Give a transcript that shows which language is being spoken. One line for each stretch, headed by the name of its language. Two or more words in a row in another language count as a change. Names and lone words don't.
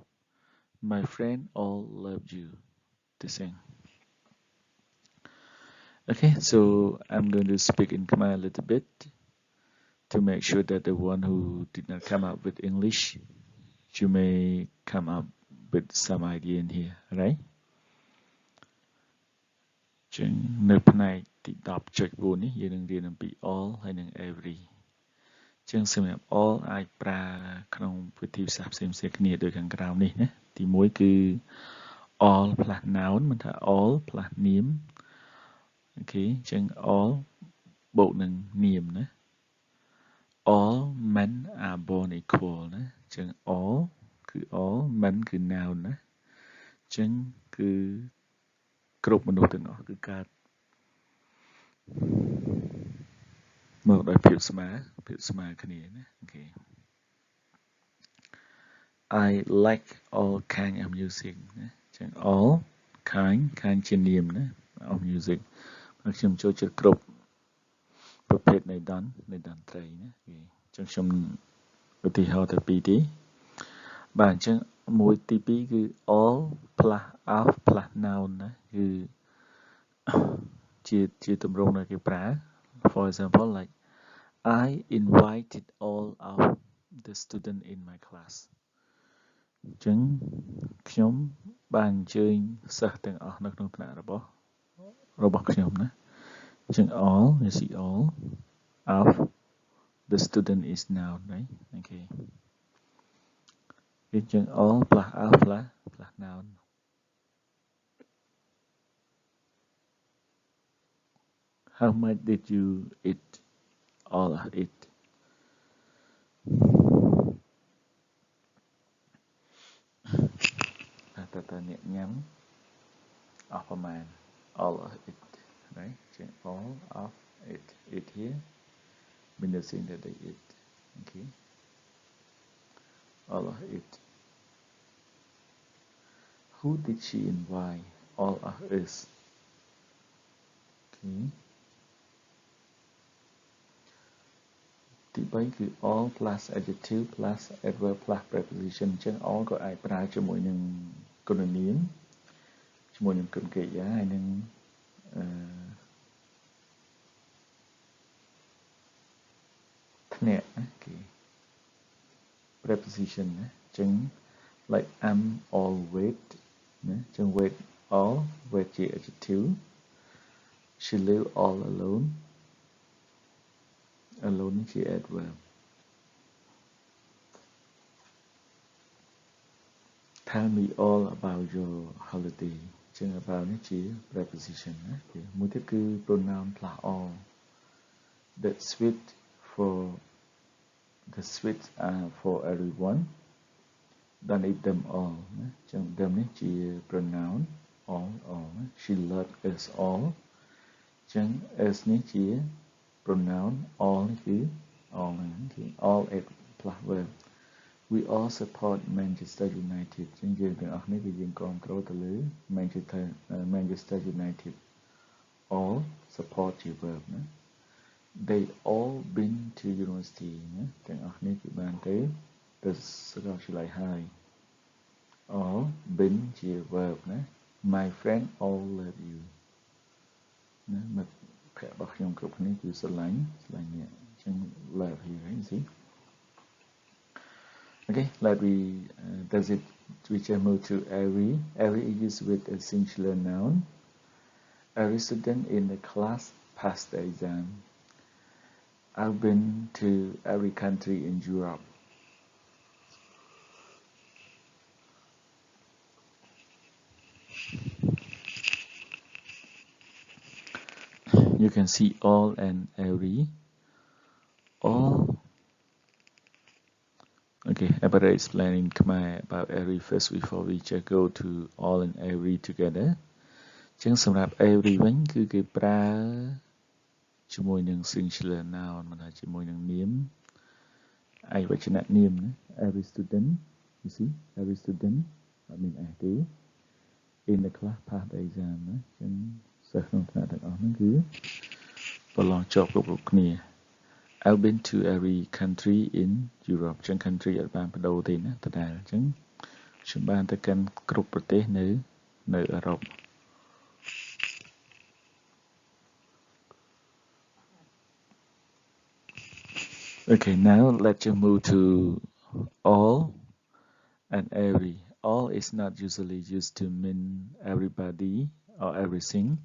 English: My friend all love you. The same. Okay, so I'm going to speak in Khmer a little bit to make sure that the one who did not come up with English, you may come up with some idea in here, right?
Khmer: ចឹងនៅផ្នែកទី 10.4 នេះយើងនឹងរៀនអំពី all ហើយនិង every ចឹងសម្រាប់ all អាច ប្រើក្នុងវិធីសាស្ត្រផ្សេងៗគ្នាដូចខាងក្រោមនេះណាទី1គឺ
English: all plus noun
Khmer: មិនថា
English: all plus
Khmer: នាមអូខេចឹង all បូកនឹងនាមណា
English: all men are born equal
Khmer: ណាចឹង all គឺ
English: all men
Khmer: គឺ noun ណាចឹងគឺគ្រប់មនុស្សទាំងអស់គឺកើត មកដោយភាពស្មើគ្នាណាអូខេ
English: I like all kind of music
Khmer: ណាចឹង
English: all kind
Khmer: ជានាមណា
English: of music
Khmer: ខ្ញុំចូលចិត្តគ្រប់ប្រភេទនៃតន្ត្រីណាចឹងខ្ញុំឧទាហរណ៍ទៅពីរទីបាទអញ្ចឹងមួយទី2គឺ
English: all plus of plus noun
Khmer: ណា គឺជាទម្រង់ដែលគេប្រើ
English: for example like I invited all of the student in my class
Khmer: អញ្ចឹងខ្ញុំបានអញ្ជើញសិស្សទាំងអស់នៅក្នុងថ្នាក់របស់ខ្ញុំណាអញ្ចឹង
English: all you see all of the student is noun right okay អញ្ចឹង all plus of plus noun how much did you eat all of it
Khmer: តើអ្នកញ៉ាំអស់ប្រមាណ
English: all of it right ចឹង all of it here mean the thing that they eat okay all of it who did she invite all of us okay
Khmer: ទី3គឺ
English: all plus adjective plus adverb plus preposition អញ្ចឹង all
Khmer: ក៏អាចប្រើជាមួយនឹងគុណនាមជាមួយនឹងគុណកិរិយាហើយនឹង ថ្នាក់ណាគេ
English: preposition
Khmer: ណាអញ្ចឹង
English: like I'm all wait
Khmer: ណាអញ្ចឹង
English: wait all wait ជា adjective she live all alone alone ជា adverb tell me all about your holiday អញ្ចឹង about
Khmer: នេះជា
English: preposition
Khmer: ណាមួយទៀតគឺ
English: pronoun plus all the sweets are for everyone don't eat them all
Khmer: ណាអញ្ចឹង
English: them
Khmer: នេះជា
English: pronoun all ណា she loves us all អញ្ចឹង us
Khmer: នេះជា
English: pronoun all
Khmer: នេះគឺ
English: all
Khmer: ហ្នឹងគឺ
English: all plus verb we all support Manchester United
Khmer: អញ្ចឹងយើងទាំងអស់គ្នាគឺយើងគាំទ្រទៅលើ Manchester
English: United all support ជា verb ណា they all been to university
Khmer: ណាទាំងអស់គ្នាគឺបានទៅសាកលវិទ្យាល័យហើយ
English: all been ជា verb ណា my friend all love you
Khmer: ណាមិត្តភក្តិរបស់ខ្ញុំគ្រប់គ្នាគឺស្រឡាញ់អ្នកអញ្ចឹង
English: love here right see Okay, let me does it which I move to every. Every is used with a singular noun. Every student in the class passed the exam. I've been to every country in Europe. You can see all and every. All. Okay, I better explain in Khmer about every first before we just go to all and every together.
Khmer: ចឹងសម្រាប់ every វិញគឺគេប្រើជាមួយនឹង
English: singular noun
Khmer: មិនថាជាមួយនឹងនាមឯកវចននាមណា
English: every student you see every student
Khmer: អត់មាន s ទេ
English: in the class pass the exam
Khmer: ណាចឹងសិស្សក្នុងថ្នាក់ទាំងអស់ហ្នឹងគឺប្រឡងជាប់គ្រប់គ្នា
English: I've been to every country in Europe
Khmer: ចឹង country អត់បានបដូរទេណាដដែលចឹងខ្ញុំបានទៅកាន់គ្រប់ប្រទេសនៅអឺរ៉ុប
English: Okay, now let's just move to all and every. All is not usually used to mean everybody or everything.